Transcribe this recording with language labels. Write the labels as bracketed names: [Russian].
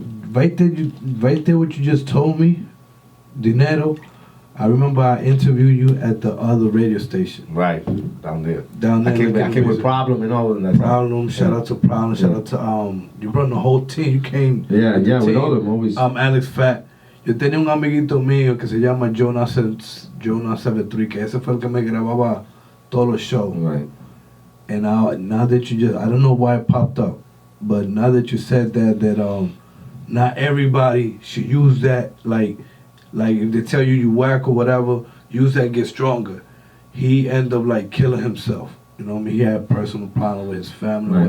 [English] Right there, what you just told me, Dinero. I remember I interviewed you at the other radio station. Right, down there. I came with Problem and all of that. Problem. Shout out to Problem. Shout out to you brought the whole team. You came. Yeah, with all of them always. Alex Fat. [Spanish] Yo tenía un amiguito mío que se llama Jonas 73, que ese fue el que me grababa todos los shows. [English] Right. And now that you I don't know why it popped up, but now that you said that not everybody should use that, like if they tell you whack or whatever, use that, get stronger. He ended up like killing himself. You know what I mean? He had personal problem with his family.